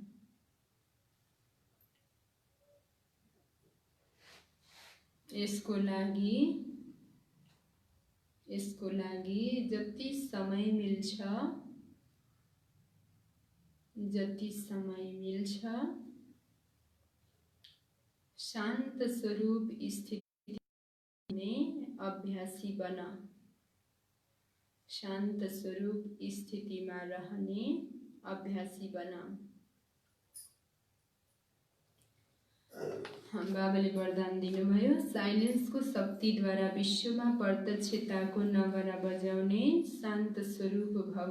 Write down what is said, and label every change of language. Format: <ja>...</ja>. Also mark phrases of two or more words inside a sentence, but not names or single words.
<ne>यसको लागि जति समय मिल्छ शान्त स्वरूप स्थिति में अभ्यासी बन। शान्त स्वरूप स्थितिमा रहने अभ्यासी बन। बाबाले वरदान दिनुभयो, साइलेन्सको शक्तिद्वारा विश्वमा प्रत्यक्षताको नगरा बजाउने शान्त स्वरूप भव।</ne>